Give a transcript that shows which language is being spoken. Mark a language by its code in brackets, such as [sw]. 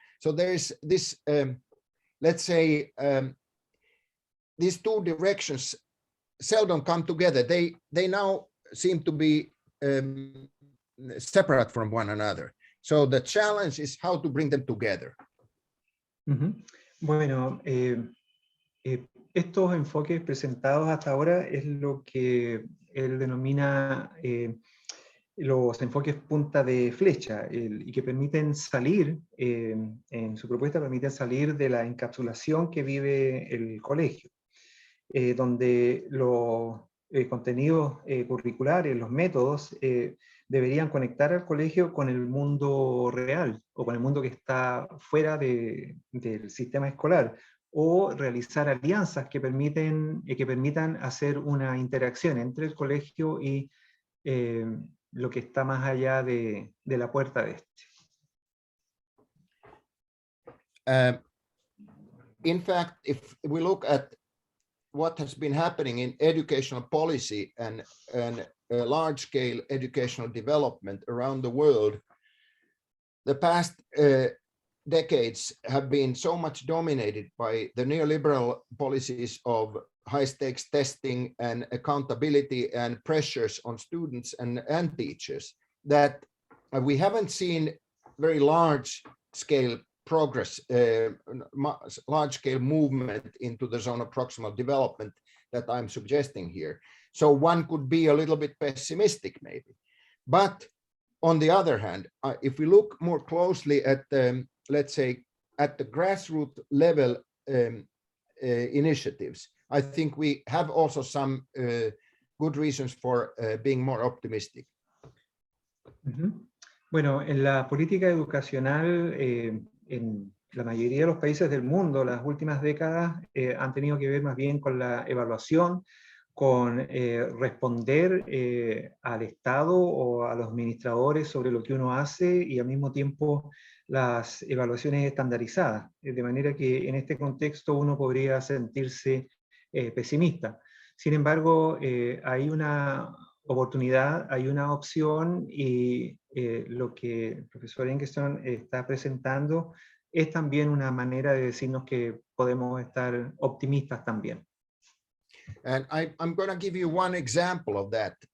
[en] So there is this, let's say, these 2 directions seldom come together. They now seem to be separate from one another. So the challenge is how to bring them together. [es] Bueno, estos enfoques presentados hasta ahora es lo que él denomina los enfoques punta de flecha y que permiten salir, en su propuesta permiten salir de la encapsulación que vive el colegio, donde los contenidos curriculares, los métodos, deberían conectar al colegio con el mundo real o con el mundo que está fuera del sistema escolar, o realizar alianzas que permitan hacer una interacción entre el colegio y lo que está más allá de la puerta de este. [en] In fact, if we look at what has been happening in educational policy and large-scale educational development around the world, the past decades have been so much dominated by the neoliberal policies of high-stakes testing and accountability and pressures on students and teachers that we haven't seen very large-scale progress, large-scale movement into the zone of proximal development that I'm suggesting here. So one could be a little bit pessimistic maybe. But on the other hand, if we look more closely at, let's say, at the grassroots level initiatives, I think we have also some good reasons for being more optimistic. [es] Bueno, en la política educacional, en la mayoría de los países del mundo, las últimas décadas han tenido que ver más bien con la evaluación, con responder al Estado o a los administradores sobre lo que uno hace y al mismo tiempo las evaluaciones estandarizadas. De manera que en este contexto uno podría sentirse pesimista. Sin embargo, hay una oportunidad, hay una opción y lo que el profesor Engeström está presentando es también una manera de decirnos que podemos estar optimistas también. [en] And I'm going to give you one example of that.